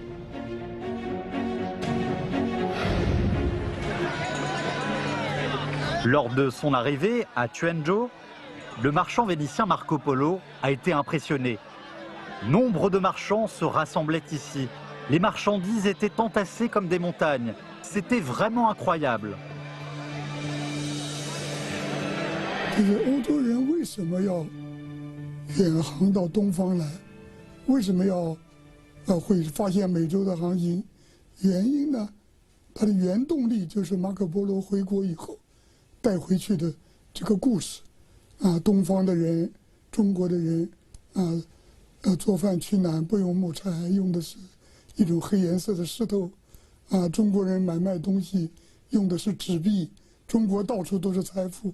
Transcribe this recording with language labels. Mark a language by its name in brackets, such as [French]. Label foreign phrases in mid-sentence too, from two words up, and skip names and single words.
[French] Lors de son arrivée à Quanzhou, le marchand vénitien Marco Polo a été impressionné. Nombre de marchands se rassemblaient ici. Les marchandises étaient entassées comme des montagnes. C'était vraiment incroyable. [Chinese] 就是欧洲人为什么要远航到东方来？为什么要会发现美洲的航行？原因呢， 它的原动力就是马可波罗回国以后带回去的这个故事，东方的人，中国的人，做饭取暖不用木柴，用的是一种黑颜色的石头，中国人买卖东西用的是纸币，中国到处都是财富。